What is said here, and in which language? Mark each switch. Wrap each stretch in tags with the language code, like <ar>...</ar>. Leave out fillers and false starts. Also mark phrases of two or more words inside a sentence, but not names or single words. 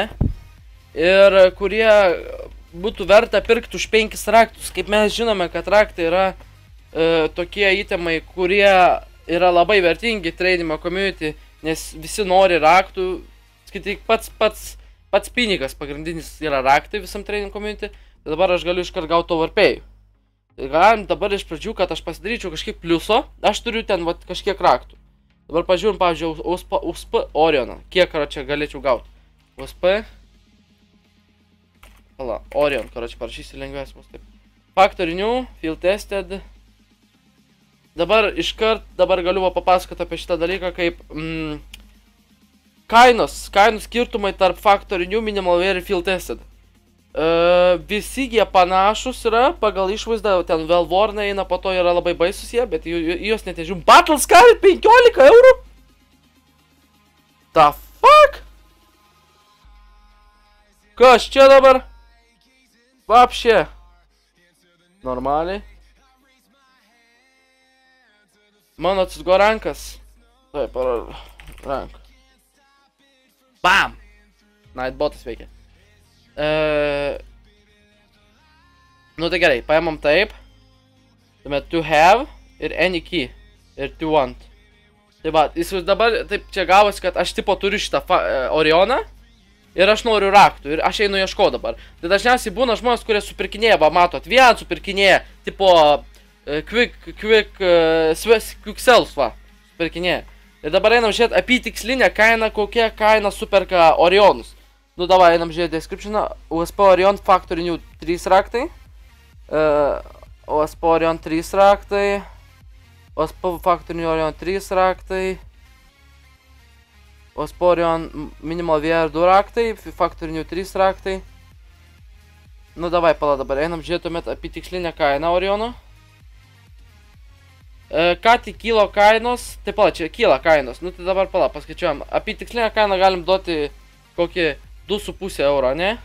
<lt>Ir kurie būtų verta pirkti už 5 raktus. Kaip mes žinome, kad raktai yra tokie itemai, kurie yra labai vertingi tradinimo community, nes visi nori raktų. Skaityk, pats pinigas pagrindinis yra raktai visam</lt> <en>trading community.</en> <lt>Tai dabar aš galiu iškart gauti overpay. Galim dabar iš pradžių, kad aš pasidaryčiau kažkiek pliuso. Aš turiu ten vat, kažkiek raktų. Dabar pažiūrim, pavyzdžiui, OSP Orioną. Kiek, karočią, galėčiau gauti? OSP. Pala, Orion, karočią, parašysiu lengvesmus. Taip. Factory New, Field Tested. Dabar iškart, dabar galiu papasakoti apie šitą dalyką, kaip kainų skirtumai tarp Factory New, Minimal Wear ir Field Tested. Visi jie panašus yra, pagal išvaizdą, ten Velvorna eina, po to yra labai baisus jie, bet juos net nežiūrim. Battle Scar 15 eurų?</lt> <en>The fuck?</en> <lt>Kas čia dabar? Vapšė. Normaliai. Mano atsisgo rankas. Taip, ranką. Bam! Nightbotas veikia. Nu tai gerai, paėmam taip. Tuomet</lt> <en>to have</en> <lt>ir</lt> <en>any key.</en> <lt>Ir</lt> <en>to want.</en> <lt>Tai va, jis dabar taip čia gavosi, kad aš tipo turiu šitą Orioną. Ir aš noriu raktų. Ir aš einu ieško dabar. Tai dažniausiai būna žmonės, kurie supirkinėja, va matot, vien supirkinėja. Tipo</lt> <en>quick sells,</en> <lt>va. Supirkinėja. Ir dabar einam žiūrėti apytikslinę kainą, kokia kaina superka Orionus. Nu, davai, einam žiūrėti descriptioną. OSP Orion Factory New 3 raktai. OSP Orion 3 raktai. OSP Factory New Orion 3 raktai. OSP Orion Minimal VR 2 raktai. Factory New 3 raktai. Nu, davai, pala dabar. Einam žiūrėti tuomet apytikslinę kainą Oriono. Ką tik kilo kainos. Tai pala, čia kyla kainos. Nu, tai dabar pala, paskaičiuojam. Apytikslinę kainą galim duoti kokį 2,5 euro, ne?</lt>